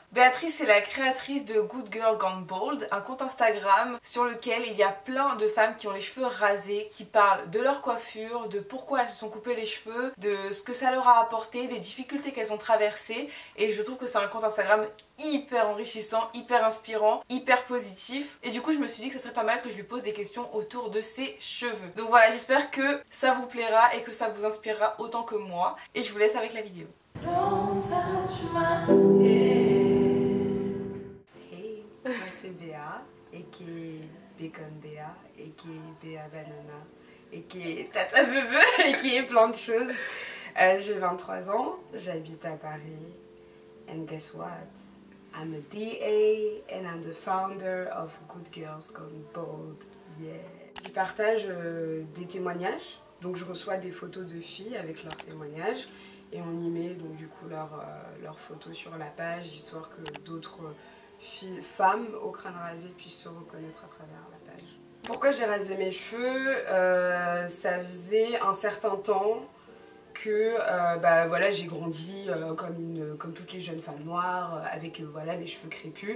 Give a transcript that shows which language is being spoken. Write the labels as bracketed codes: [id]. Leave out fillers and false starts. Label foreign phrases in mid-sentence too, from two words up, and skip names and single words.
[fr] Béatrice est la créatrice de Good Girl Gone Bald, un compte Instagram sur lequel il y a plein de femmes qui ont les cheveux rasés, qui parlent de leur coiffure, de pourquoi elles se sont coupées les cheveux, de ce que ça leur a apporté, des difficultés qu'elles ont traversées, et je trouve que c'est un compte Instagram hyper enrichissant, hyper inspirant, hyper positif, et du coup je me suis dit que ce serait pas mal que je lui pose des questions autour de ses cheveux. Donc voilà, j'espère que ça vous plaira et que ça vous inspirera autant que moi, et je vous laisse avec la vidéo. Hey, moi c'est Béa, aka Bacon Béa, aka Béa Banana, aka Tata Bebe, aka plein de choses. J'ai 23 ans, j'habite à Paris, [en] and guess what? I'm a DA and I'm the founder of Good Girls Gone Bald. Yeah. [fr] Je partage des témoignages, donc je reçois des photos de filles avec leurs témoignages et on y met donc du coup leurs photos sur la page, histoire que d'autres femmes au crâne rasé puissent se reconnaître à travers la page. Pourquoi j'ai rasé mes cheveux? Ça faisait un certain temps que voilà, j'ai grandi comme toutes les jeunes femmes noires, avec voilà, mes cheveux crépus.